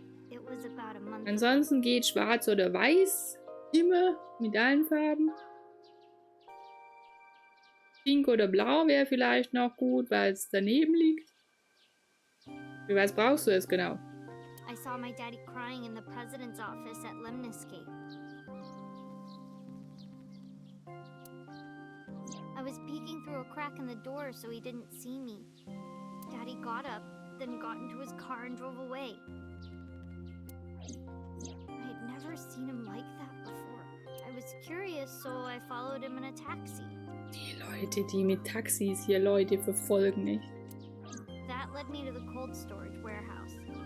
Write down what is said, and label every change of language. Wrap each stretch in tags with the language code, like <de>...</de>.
<en>It was about a month ago.</en> <de>Ansonsten geht Schwarz oder Weiß. Immer mit allen Farben. Pink oder Blau wäre vielleicht noch gut, weil es daneben liegt. Für was brauchst du es genau?</de> <en>I saw my daddy crying in the president's office at Lemniscape. I was peeking through a crack in the door so he didn't see me. Daddy got up, then got into his car and drove away. I had never seen him like that before. I was curious, so I followed him in a taxi.</en> <de>Die Leute, die mit Taxis hier Leute verfolgen, nicht?</de> <en>That led me to the cold storage warehouse.</en>